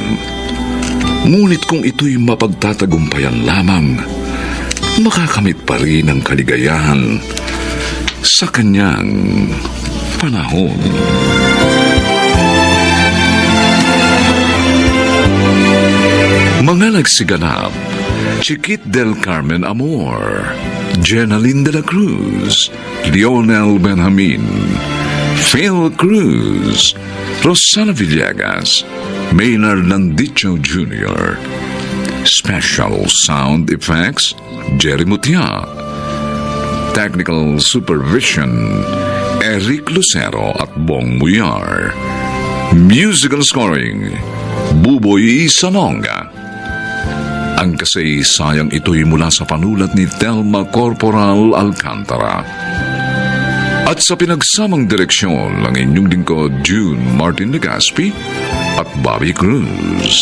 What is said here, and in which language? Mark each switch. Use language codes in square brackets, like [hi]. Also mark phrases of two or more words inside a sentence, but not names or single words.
[tl] Ngunit kung ito'y mapagtatagumpayan lamang, makakamit pa rin ang kaligayahan sa kanyang panahon. Mga nagsiganap: Chiquit del Carmen Amor, Jenaline de la Cruz, Lionel Benjamin, Phil Cruz, Rosana Villegas, Maynard Landicho Jr. [en] Special Sound Effects, Jerry Mutia. Technical Supervision, [tl] Eric Lucero at Bong Muyar. [en] Musical Scoring, Buboy Salonga. [tl] Ang kasaysayang ito'y mula sa panulat ni Telma Corporal Alcantara. At sa pinagsamang direksyon ng inyong lingkod June Martin Legaspi at Bobby Cruz.